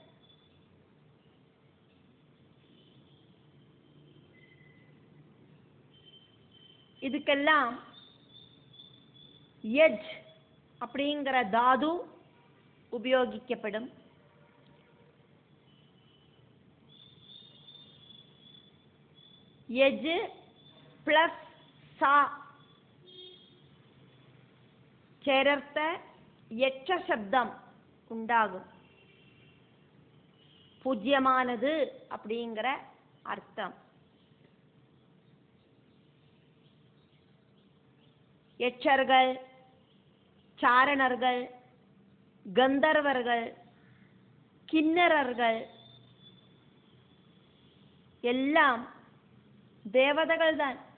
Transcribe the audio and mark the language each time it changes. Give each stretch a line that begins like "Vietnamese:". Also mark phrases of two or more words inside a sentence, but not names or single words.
Tamil: இதுக்கெல்லாம் யஜ் அப்படிங்கிற தாது உபயோகிக்கப்படும். யஜ் பிளஸ் சா
Malayalam: ചേർത്ത യക്ഷ ശബ്ദം ഉണ്ടാകും.
Tamil: பூஜ்யமானது அப்படிங்கிற அர்த்தம். யட்சர்கள், சாரணர்கள், கந்தர்வர்கள், கிண்ணறர்கள் எல்லாம் தேவதைகள் தான்.